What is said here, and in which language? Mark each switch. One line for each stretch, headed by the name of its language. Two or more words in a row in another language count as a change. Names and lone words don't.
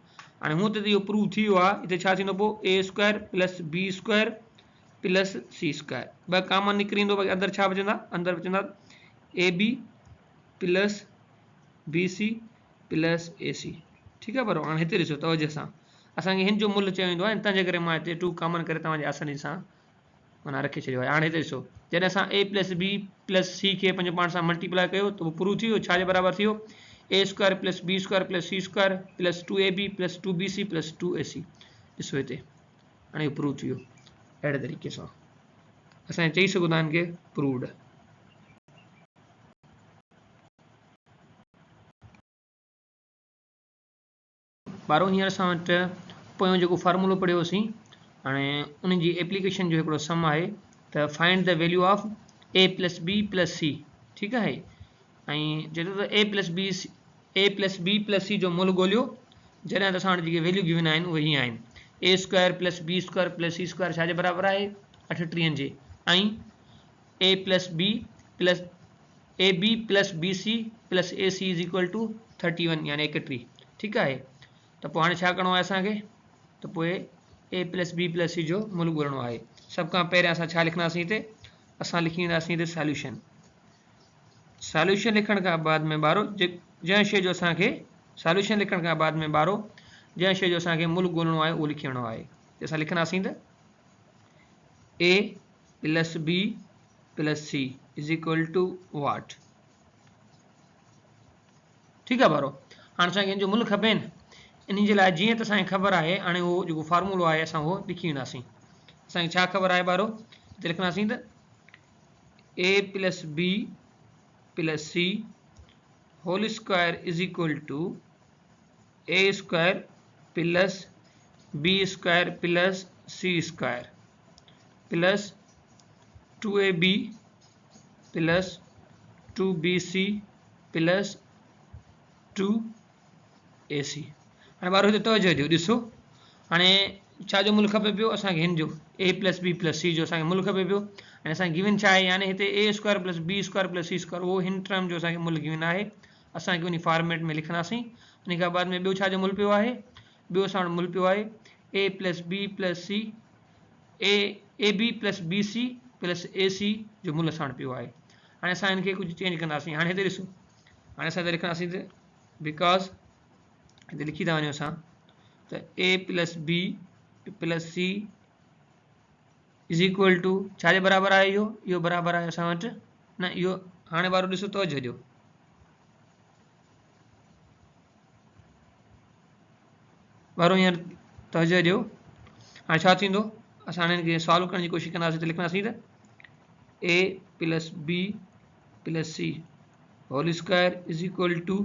Sindhi: हाणे हूअं त इहो प्रूव थी वियो आहे हिते छा थींदो पोइ
English: a square plus b square plus c square
Sindhi: 2 कॉमन निकिरी ईंदो बाक़ी अंदरि छा बचंदा अंदरि बचंदा
English: a b plus b c plus a c
Sindhi: ठीकु आहे बराबरि। हाणे हिते ॾिसो तवजह सां असांखे हिन जो मुल्ह चयो वेंदो आहे तंहिंजे करे मां हिते 2 कॉमन करे तव्हांजे आसानी सां माना रखे छॾियो आहे। हाणे हिते ॾिसो जॾहिं असां
English: a plus b plus c
Sindhi: खे पंहिंजे पाण सां मल्टीप्लाई कयो त उहो प्रूव थी वियो छाजे बराबरि थी वियो
English: a square plus b square plus c square plus 2ab plus 2bc plus 2ac
Sindhi: ॾिसो हिते हाणे इहो प्रूव थी वियो अहिड़े तरीक़े सां असां चई सघूं था हिनखे प्रूव्ड। ॿारो हींअर असां वटि पोयों जेको फार्मूलो पढ़ियोसीं हाणे उन जी एप्लीकेशन जो हिकिड़ो सम आहे त
English: find the value of a plus b plus c
Sindhi: ठीकु आहे ऐं चए थो त
English: a plus b plus c
Sindhi: जो मुल ॻोल्हियो जॾहिं त असां वटि जेके
English: value given
Sindhi: आहिनि उहे हीअं आहिनि
English: a square plus b square plus c square
Sindhi: छाजे बराबरि आहे 38 जे ऐं
English: a plus b plus a b plus b c plus a c is equal to 31
Sindhi: यानी 31 ठीकु आहे। त पोइ हाणे छा करिणो आहे असांखे त पोइ
English: a plus b plus c
Sindhi: जो मुल ॻोल्हणो आहे। सभ खां पहिरियों असां छा लिखंदासीं हिते असां लिखी ईंदासीं हिते सॉल्यूशन लिखण खां बाद में ॿारो जंहिं शइ जो असांखे सॉल्यूशन लिखण खां बाद में ॿारो जंहिं शइ जो असांखे मुल ॻोल्हणो आहे उहो लिखी वञिणो आहे असां लिखंदासीं त
English: a plus b plus c is equal to what
Sindhi: ठीकु आहे ॿारो। हाणे असांखे हिन जो मुल खपे न इन जे लाइ जीअं त असांखे ख़बर आहे हाणे उहो जेको फार्मूलो आहे असां उहो लिखी वेंदासीं। असांखे छा ख़बर आहे ॿारो हिते लिखंदासीं त
English: a plus b plus c whole square is equal to a square plus b square plus c square plus 2ab plus 2bc plus 2ac.
Sindhi: हाणे ॿारो हिते तवजो ॾियो ॾिसो हाणे छा जो मुल खपे पियो असांखे हिन जो
English: a plus b plus c
Sindhi: जो असांखे मुल खपे पियो ऐं असांखे गिवन छा आहे यानी हिते
English: a square plus b square plus c square
Sindhi: उहो हिन टर्म जो असांखे मुल गिवन आहे असांखे उन फॉर्मेट में लिखंदासीं उन खां बाद में ॿियो छा जो मुल पियो आहे ॿियो असां वटि मुल पियो आहे
English: a plus b plus c a b plus b c plus a c
Sindhi: जो मुल असां वटि पियो आहे। हाणे असां हिनखे कुझु चेंज कंदासीं हाणे हिते ॾिसो हाणे असां हिते लिखंदासीं त बिकॉज़ हिते लिखी था वञूं असां त
English: a plus b plus c is equal to
Sindhi: छाजे बराबरि आहे इहो बराबरि आहे असां वटि न इहो हाणे ॿारो ॾिसो तवजो ॾियो ॿारो हींअर तवजो ॾियो हाणे छा थींदो असां हाणे हिनखे सॉल्व करण जी कोशिशि कंदासीं त लिखंदासीं त
English: a plus b plus c whole square is equal to